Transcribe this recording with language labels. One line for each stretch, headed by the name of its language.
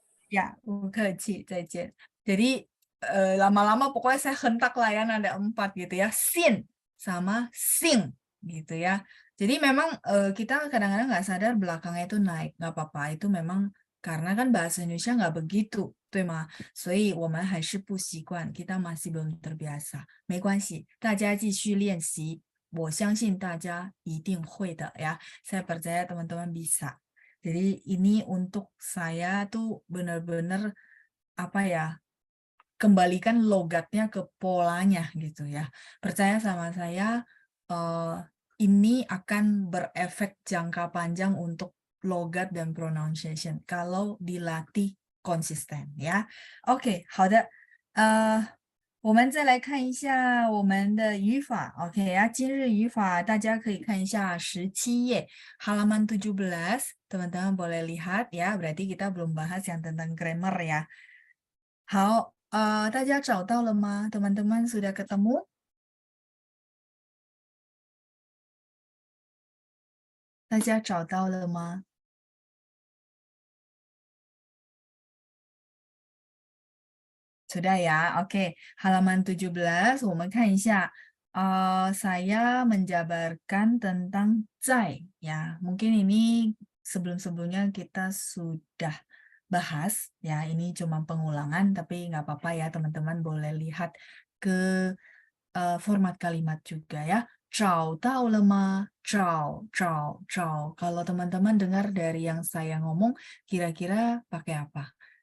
Indonesian: Ya,
Chinese: 不客气, 再见.
Indonesian: Jadi lama-lama pokoknya saya hentak lah ya nada 4 gitu ya. Sin sama sing gitu ya. Jadi memang kita kadang-kadang nggak sadar belakangnya itu naik. Nggak apa-apa, itu memang karena kan bahasa Indonesia nggak begitu.
Chinese: 对吗？所以我们还是不习惯,
Indonesian: kita masih belum terbiasa.
Chinese: 没关系，大家继续练习。我相信大家一定会的ya.
Indonesian: Saya percaya teman-teman bisa. Jadi ini untuk saya tuh benar-benar apa ya, kembalikan logatnya ke polanya gitu ya. Percaya sama saya, ini akan berefek jangka panjang untuk logat dan pronunciation kalau dilatih konsisten ya. Oke,
Chinese: 好的. 我们再来看一下我们的语法，OK 呀，今日语法大家可以看一下17页
Indonesian: halaman 17, teman-teman boleh lihat ya, berarti kita belum bahas yang tentang grammar ya.
Chinese: 好，大家找到了吗？
Indonesian: teman-teman sudah ketemu?
Chinese: Daja 大家找到了吗？
Indonesian: Sudah ya, oke. Halaman 17,
Chinese: 我们看一下.
Indonesian: Saya menjabarkan tentang zai ya. Mungkin ini sebelum-sebelumnya kita sudah bahas ya. Ini cuma pengulangan, tapi nggak apa-apa ya, teman-teman boleh lihat ke format kalimat juga ya.
Chinese: 找到了吗？找。
Indonesian: Kalau teman-teman dengar dari yang saya ngomong, kira-kira pakai apa?